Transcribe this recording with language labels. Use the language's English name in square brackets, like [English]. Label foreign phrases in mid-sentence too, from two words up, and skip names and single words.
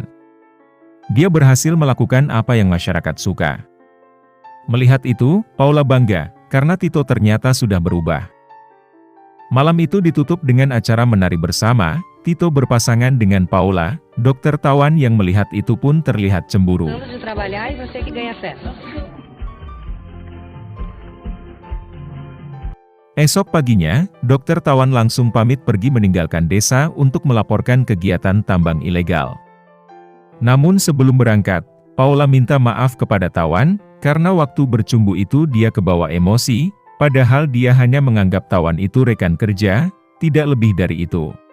[Indonesian] Dia berhasil melakukan apa yang masyarakat suka. Melihat itu, Paula bangga, karena Tito ternyata sudah berubah. Malam itu ditutup dengan acara menari bersama. Tito berpasangan dengan Paula. Dokter Tawan yang melihat itu pun terlihat cemburu. [Portuguese] Vamos de trabalhar e você que ganha festa. [Indonesian] Esok paginya, dokter Tawan langsung pamit pergi meninggalkan desa untuk melaporkan kegiatan tambang ilegal. Namun sebelum berangkat, Paula minta maaf kepada Tawan, karena waktu bercumbu itu dia kebawa emosi, padahal dia hanya menganggap Tawan itu rekan kerja, tidak lebih dari itu.